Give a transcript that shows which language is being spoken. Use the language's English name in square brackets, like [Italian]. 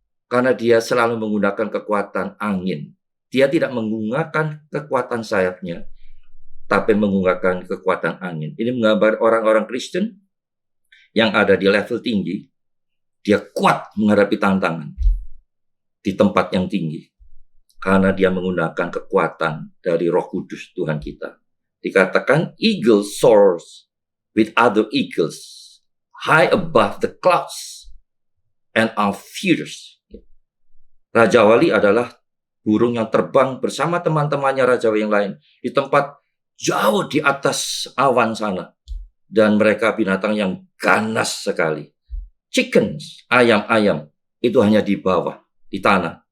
[Indonesian] Karena dia selalu menggunakan kekuatan angin. Dia tidak menggunakan kekuatan sayapnya, tapi menggunakan kekuatan angin. Ini menggambar orang-orang Kristen yang ada di level tinggi. Dia kuat menghadapi tantangan di tempat yang tinggi. Karena dia menggunakan kekuatan dari Roh Kudus Tuhan kita. Dikatakan [English] eagle soars with other eagles high above the clouds and are fierce. [Indonesian] Raja Wali adalah burung yang terbang bersama teman-temannya Raja Wali yang lain di tempat jauh di atas awan sana. Dan mereka binatang yang ganas sekali. Chickens, ayam-ayam, itu hanya di bawah, di tanah.